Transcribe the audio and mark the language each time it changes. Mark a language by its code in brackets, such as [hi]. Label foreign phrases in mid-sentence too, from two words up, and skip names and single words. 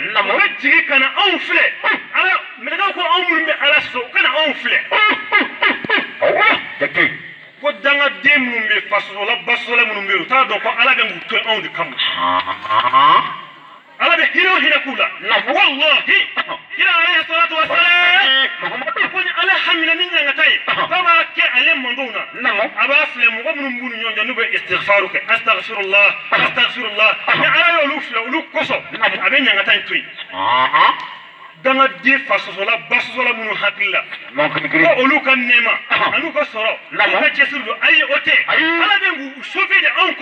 [bm] namu u bɛ jigin ka na anw filɛ ala mɛlɛkɛw ko anw minnu bɛ ala sɔsɔ u ka na anw filɛ awɔ jate ko dangaden minnu bɛ fasosola basosola minnu bɛ yen u t'a dɔn ko ala bɛ mun to anw de kama ala bɛ hinɛ o hinɛ k'u la wallahi kira [ar] عليه الصلاة والسلام [bm] ko ni ala hamina ni ɲangata ye k'a b'a kɛ ale mandenw na a b'a filɛ mɔgɔ minnu b'u ni ɲɔgɔn cɛ n'u bɛ istighfaru kɛ [ar] أستغفر الله أستغفر الله [bm] ni ala y'olu filɛ olu kosɔn a bɛ ɲangata in to yen dangaden fasosola basosola minnu hakili la ko olu ka nɛɛma an'u ka sɔrɔ u ka cɛsiri don ayi o tɛ ala bɛ k'u sauver de anw